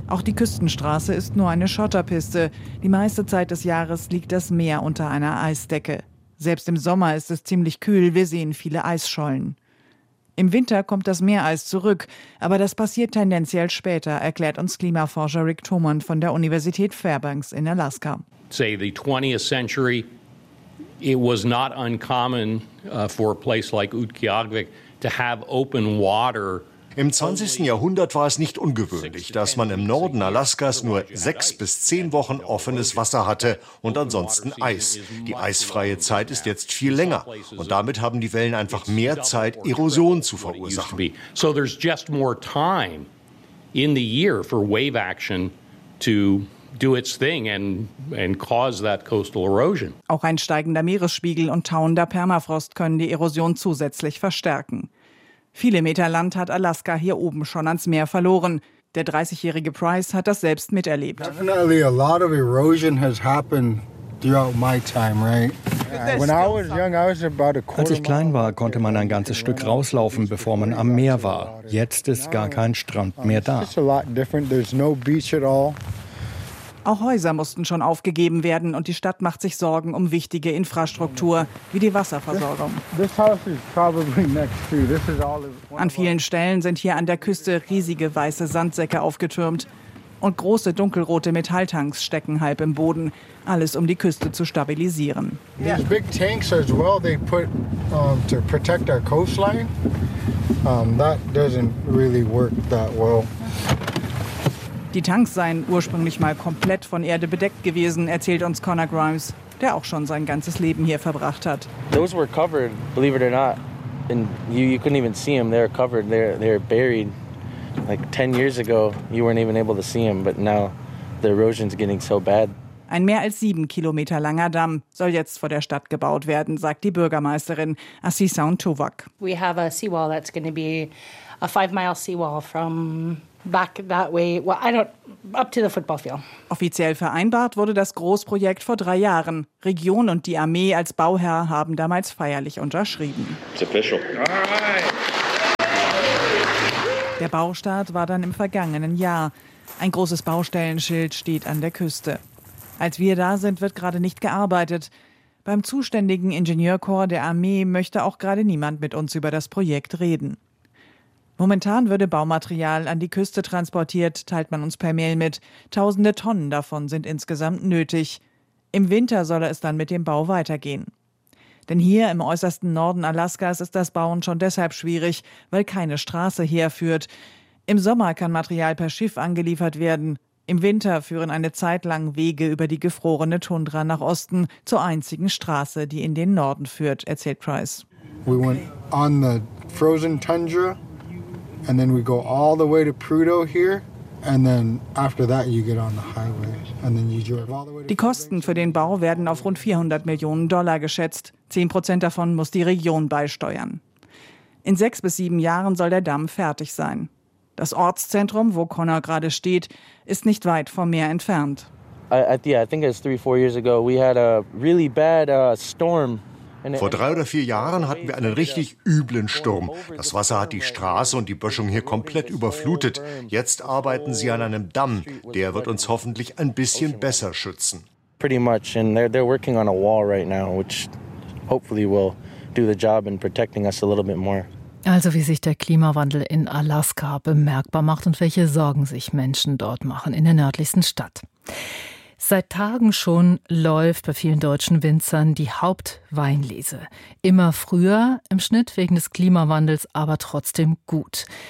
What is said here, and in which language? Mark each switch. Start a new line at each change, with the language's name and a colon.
German: Auch die Küstenstraße ist nur eine Schotterpiste. Die meiste Zeit des Jahres liegt das Meer unter einer Eisdecke. Selbst im Sommer ist es ziemlich kühl, wir sehen viele Eisschollen. Im Winter kommt das Meereis zurück, aber das passiert tendenziell später, erklärt uns Klimaforscher Rick Thoman von der Universität Fairbanks in Alaska.
English: Say the 20th century, it was not uncommon for a place like Utqiagvik to have open water.
German: Im 20. Jahrhundert war es nicht ungewöhnlich, dass man im Norden Alaskas nur 6 bis 10 Wochen offenes Wasser hatte und ansonsten Eis. Die eisfreie Zeit ist jetzt viel länger und damit haben die Wellen einfach mehr Zeit, Erosion zu verursachen.
English: So there's just more time in the year for wave action to do its thing and cause that coastal erosion.
German: Auch ein steigender Meeresspiegel und tauender Permafrost können die Erosion zusätzlich verstärken. Viele Meter Land hat Alaska hier oben schon ans Meer verloren. Der 30-jährige Price hat das selbst miterlebt.
English: Definitely a lot of erosion has happened throughout my time, right?
German: Als ich klein war, konnte man ein ganzes Stück rauslaufen, bevor man am Meer war. Jetzt ist gar kein Strand mehr da.
English: It's a lot different. There's no beach at all.
German: Auch Häuser mussten schon aufgegeben werden und die Stadt macht sich Sorgen um wichtige Infrastruktur, wie die Wasserversorgung. An vielen Stellen sind hier an der Küste riesige weiße Sandsäcke aufgetürmt und große dunkelrote Metalltanks stecken halb im Boden, alles um die Küste zu stabilisieren.
English: These big tanks as well, they put to protect our coastline. That doesn't really work that well.
German: Die Tanks seien ursprünglich mal komplett von Erde bedeckt gewesen, erzählt uns Connor Grimes, der auch schon sein ganzes Leben hier verbracht hat.
English: Those were covered, believe it or not, and you couldn't even see them. They're covered. They're buried. Like 10 years ago, you weren't even able to see them, but now the erosion's getting so bad.
German: Ein mehr als 7 Kilometer langer Damm soll jetzt vor der Stadt gebaut werden, sagt die Bürgermeisterin Asisa Ntuvak.
English: We have a seawall that's going to be a 5-mile seawall from back that way, well, I don't, up to the football field.
German: Offiziell vereinbart wurde das Großprojekt vor 3 Jahren. Region und die Armee als Bauherr haben damals feierlich unterschrieben.
English: It's official.
German: Der Baustart war dann im vergangenen Jahr. Ein großes Baustellenschild steht an der Küste. Als wir da sind, wird gerade nicht gearbeitet. Beim zuständigen Ingenieurkorps der Armee möchte auch gerade niemand mit uns über das Projekt reden. Momentan würde Baumaterial an die Küste transportiert, teilt man uns per Mail mit. Tausende Tonnen davon sind insgesamt nötig. Im Winter solle es dann mit dem Bau weitergehen. Denn hier im äußersten Norden Alaskas ist das Bauen schon deshalb schwierig, weil keine Straße herführt. Im Sommer kann Material per Schiff angeliefert werden. Im Winter führen eine Zeit lang Wege über die gefrorene Tundra nach Osten zur einzigen Straße, die in den Norden führt, erzählt Price.
English: We went on the frozen tundra and then we go all the way to Prudhoe here.
German: Die Kosten für den Bau werden auf rund 400 Millionen Dollar geschätzt. 10% davon muss die Region beisteuern. In 6 bis 7 Jahren soll der Damm fertig sein. Das Ortszentrum, wo Connor gerade steht, ist nicht weit vom Meer entfernt.
English: I think it was 3-4 years ago. We had a really bad storm.
German: Vor 3 oder 4 Jahren hatten wir einen richtig üblen Sturm. Das Wasser hat die Straße und die Böschung hier komplett überflutet. Jetzt arbeiten sie an einem Damm. Der wird uns hoffentlich ein bisschen besser schützen.
English: Pretty much, and they're working on a wall right now, which hopefully will do the job in protecting us a little bit more.
German: Also wie sich der Klimawandel in Alaska bemerkbar macht und welche Sorgen sich Menschen dort machen in der nördlichsten Stadt. Seit Tagen schon läuft bei vielen deutschen Winzern die Hauptweinlese. Immer früher im Schnitt wegen des Klimawandels, aber trotzdem gut.